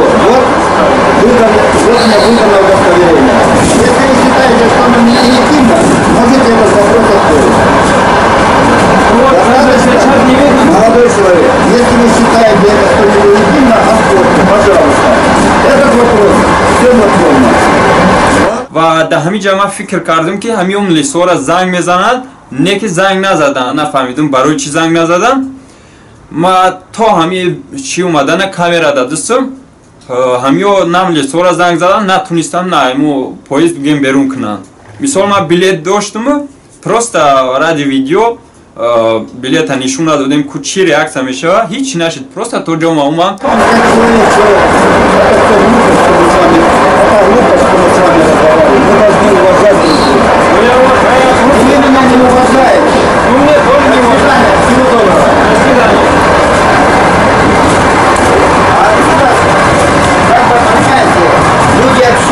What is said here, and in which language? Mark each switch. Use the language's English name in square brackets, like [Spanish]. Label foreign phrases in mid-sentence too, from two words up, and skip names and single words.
[Russian] Вот мне выдано удостоверение. Если вы считаете, что оно нелегитимно, можете этот вопрос открыть. Ну вот, даже сейчас не видно. Молодой человек, если вы считаете это, что нелегитимно, оспорьте, пожалуйста. Этот вопрос все законно. [Tajik] ва дар ҳамин ҷа ман фикр кардам ки ҳамин мулисора занг мезанад, не ки занг назадан, нафаҳмидам барои чӣ занг назадан. Ма то ҳамин чӣ омадана камера дадистам, ҳамиё на мулисора занг задан, натунистам на ҳамин поезд бигем берун кунанд. Мисол ман билет доштаму, [Russian] просто ради видео [Tajik] билета нишон надодем ку чӣ реаксия мешава, ҳеҷ нашид, просто то ҷо ма омам. [Russian] Как человек, это глупость, что мы с вами разговариваем. Мы должны уважать друг друга. Ну я уважаю. Вы меня не уважаете. Ну мне тоже не До уважаю. свидания, всего доброго. До свидания. А отсюда, как вы понимаете, люди общаются.